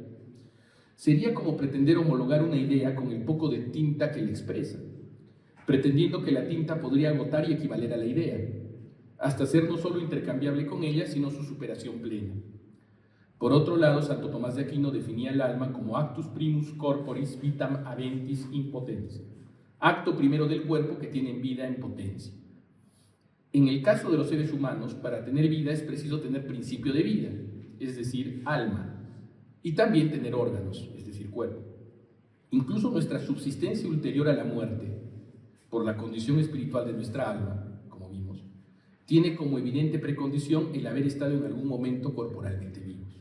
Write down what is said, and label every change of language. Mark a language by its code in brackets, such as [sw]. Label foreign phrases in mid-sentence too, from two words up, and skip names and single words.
[es] Sería como pretender homologar una idea con el poco de tinta que la expresa, pretendiendo que la tinta podría agotar y equivaler a la idea, hasta ser no solo intercambiable con ella, sino su superación plena. Por otro lado, Santo Tomás de Aquino definía el alma como [la] actus primus corporis vitam aventis in potentia, [es] acto primero del cuerpo que tiene vida en potencia. En el caso de los seres humanos, para tener vida es preciso tener principio de vida, es decir, alma, y también tener órganos, es decir, cuerpo. Incluso nuestra subsistencia ulterior a la muerte, por la condición espiritual de nuestra alma, como vimos, tiene como evidente precondición el haber estado en algún momento corporalmente vivos.